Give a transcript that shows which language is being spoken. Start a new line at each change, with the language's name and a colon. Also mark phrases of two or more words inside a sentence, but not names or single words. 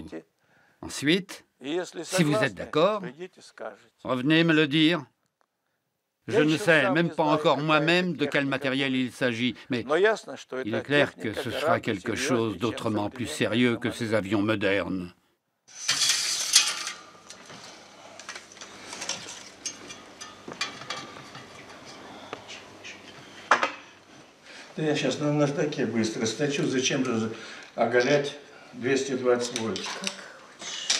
French: Ensuite, si vous êtes d'accord, revenez me le dire. Je ne sais même pas encore moi-même de quel matériel il s'agit, mais il est clair que ce sera quelque chose d'autrement plus sérieux que ces avions modernes.
Russian: Я сейчас на наждаке быстро стачу. Зачем же оголять 220 вольт? Как хочешь.